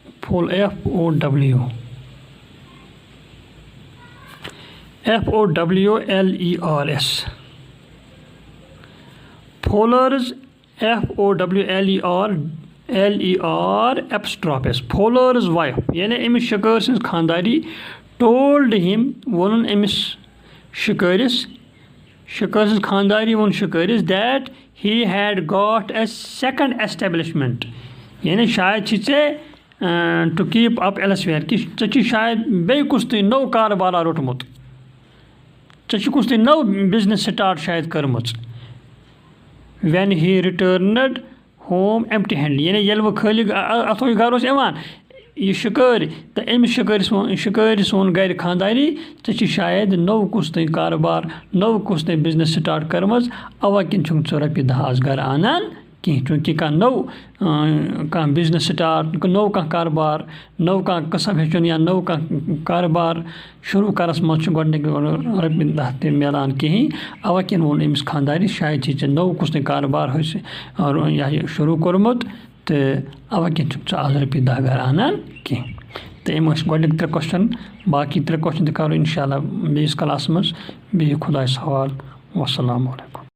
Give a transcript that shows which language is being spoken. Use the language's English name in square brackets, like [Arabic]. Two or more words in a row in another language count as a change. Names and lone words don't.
[English] Fowler's Fowler's wife [Kashmiri] یعنی أمِس شِکٲرۍ سٕنٛز خانٛداری [English] told him [Kashmiri] ووٚنُن أمِس شِکٲرِس سٕنٛز خانٛداری ووٚن شِکٲرِس [English] that he had got a second establishment [Kashmiri] یعنی شاید چھِ ژےٚ [English] to keep up [Kashmiri] elsewhere کہِ ژےٚ چھُے شاید بیٚیہِ کُس تانۍ نوٚو کاربارا روٚٹمُت ژےٚ چھُ کُس تانۍ نٔو [English] business start [Kashmiri] شاید کٔرمٕژ [English] when he returned home empty-handed [Kashmiri] یعنی ییٚلہِ وۄنۍ خٲلی اَتھو یہِ گرٕ اوس یِوان یہِ شِکٲرۍ تہٕ أمِس شِکٲرِس ووٚن گرِ خانٛداری ژےٚ چھِ شاید نوٚو کُس تانۍ کاربار نوٚو کُس تانۍ [English] business start [Kashmiri] کٔرمٕژ اَوَے کِنۍ چھُنہٕ ژٕ رۄپیہِ 10 آز گرٕ اَنان کینٛہہ چوٗنٛکہِ کانٛہہ نوٚو کانٛہہ [English] business start [Kashmiri] نوٚو کانٛہہ کاربار نوٚو کانٛہہ قٕسٕم ہیٚچھُن یا نوٚو کانٛہہ کاربار شروٗع کَرَس منٛز چھُ گۄڈٕنِکۍ رۄپیہِ 10 تہِ مِلان کِہیٖنۍ اَوَے کِنۍ ووٚن أمِس خانٛدارِ شاید چھِ ژےٚ نوٚو کُس تانۍ کاربار یہِ شروٗع کوٚرمُت تہٕ اَوَے کِنۍ چھُکھ ژٕ آز رۄپیہِ 10 گرٕ اَنان کینٛہہ تہٕ یِم ٲسۍ گۄڈٕنِکۍ 3 کوسچن باقٕے 3 کوسچن تہِ کَرو [Arabic] اِنشاء اللہ [Kashmiri] بیٚیِس کلاسَس منٛز بِہِو خۄدایَس حوالہٕ [Arabic] وَسلامُ علیکُم.